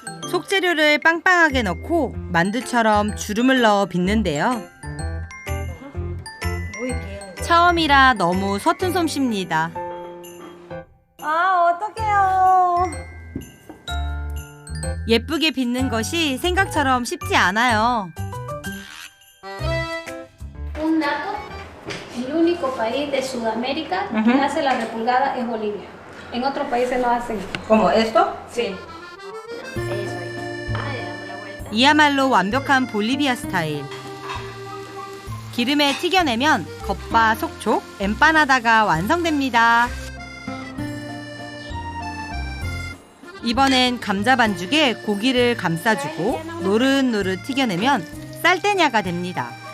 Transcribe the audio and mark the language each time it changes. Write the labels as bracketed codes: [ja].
[ko] 속재료를 빵빵하게 넣고 만두처럼 주름을 넣어 빚는데요. 처음이라 너무 서툰 솜씨입니다. 아, 어떡해요. 예쁘게 빚는 것이 생각처럼 쉽지 않아요. [es] Un dato, el único país de Sudamérica que hace la repulgada es Bolivia. En otros países no hacen. ¿Cómo esto? Sí. [ko] 이야말로 완벽한 볼리비아 스타일. 기름에 튀겨내면 겉바 속촉 엠파나다가 완성됩니다. 이번엔 감자 반죽에 고기를 감싸주고 노릇노릇 튀겨내면 쌀떼냐가 됩니다.